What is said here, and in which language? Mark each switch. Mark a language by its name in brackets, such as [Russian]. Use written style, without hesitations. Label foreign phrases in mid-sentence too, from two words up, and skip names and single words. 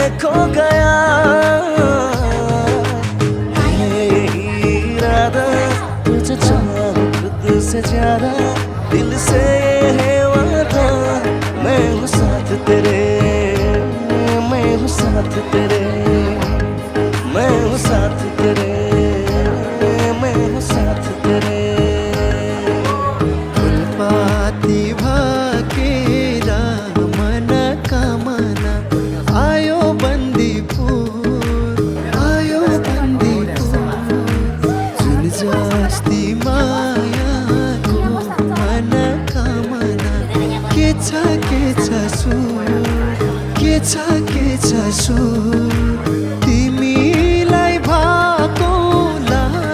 [Hindi] खो गया है इरादा, तुझे चाहूं खुद से ज्यादा, दिल से है वादा, मैं हूँ साथ तेरे, मैं हूँ साथ तेरे, मैं हूँ साथ तेरे, मैं हूँ साथ तेरे। [Nepali] फुलपाती भाकेरा मन कामना आयो बन्दीपुर, आयो बन्दीपुर, जुन जस्ती मायाको मन कामना के छ सुर, के छ सुर, तिमीलाई भाकोला